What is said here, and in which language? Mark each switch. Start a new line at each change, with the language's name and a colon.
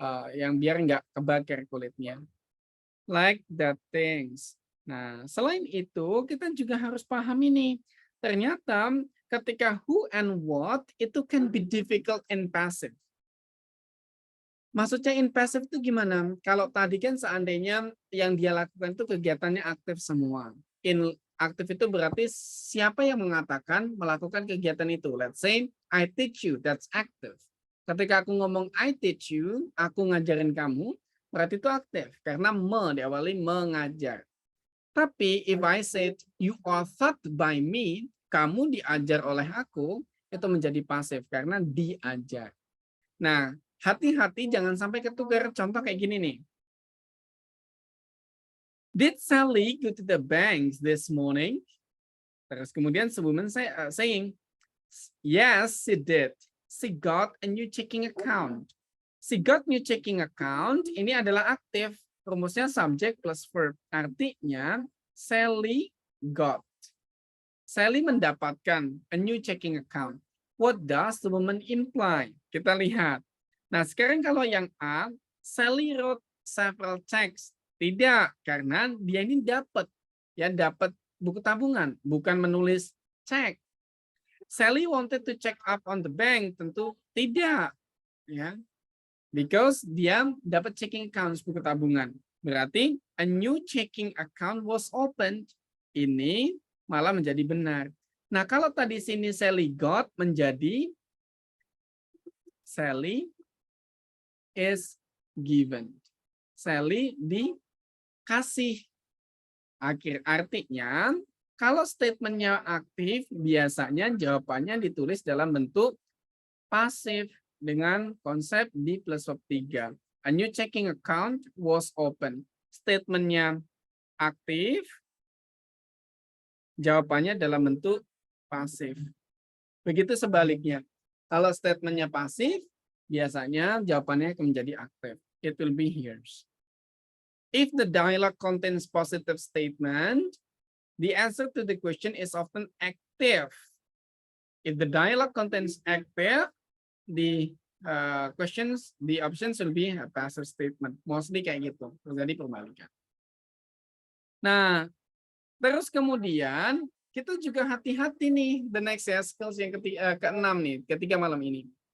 Indonesian: Yang biar nggak kebakar kulitnya.
English: Like that things.
Indonesian: Nah, selain itu kita juga harus paham ini. Ternyata ketika
English: who and what itu can be difficult and passive.
Indonesian: Maksudnya in passive itu gimana? Kalau tadi kan seandainya yang dia lakukan itu kegiatannya aktif semua. In aktif itu berarti siapa yang mengatakan melakukan kegiatan itu.
English: Let's say, I teach you, that's active.
Indonesian: Ketika aku ngomong
English: I teach you,
Indonesian: aku ngajarin kamu, berarti itu aktif. Karena diawali mengajar. Tapi
English: if I said, you are taught by me,
Indonesian: kamu diajar oleh aku, itu menjadi pasif karena diajar. Nah, hati-hati jangan sampai ketukar. Contoh kayak gini nih.
English: Did Sally go to the bank this morning?
Indonesian: Terus kemudian
English: woman saying, yes, she did. She got a new checking account. She got new checking account.
Indonesian: Ini adalah aktif. Rumusnya subject plus verb. Artinya Sally got. Sally mendapatkan
English: a new checking account. What does the woman imply?
Indonesian: Kita lihat. Nah, sekarang kalau yang A,
English: Sally wrote several checks.
Indonesian: Tidak, karena dia ini dapat buku tabungan, bukan menulis cek.
English: Sally wanted to check up on the bank,
Indonesian: tentu tidak, ya,
English: because dia dapat checking account buku tabungan. Berarti a new checking account was opened.
Indonesian: Ini malah menjadi benar. Nah, kalau tadi sini Sally got menjadi
English: Sally is given.
Indonesian: Sally dikasih. Artinya, kalau statementnya aktif, biasanya jawabannya ditulis dalam bentuk pasif dengan konsep di plus verb 3.
English: A new checking account was open.
Indonesian: Statementnya aktif, jawabannya dalam bentuk pasif. Begitu sebaliknya. Kalau statementnya pasif, biasanya jawabannya akan menjadi aktif.
English: It will be yours. If the dialogue contains positive statement, the answer to the question is often active. If the dialogue contains active, the options will be a passive statement.
Indonesian: Mostly kayak gitu, terjadi perbalikan. Nah, terus kemudian kita juga hati-hati nih,
English: the next skills
Indonesian: yang keenam nih, ketiga malam ini.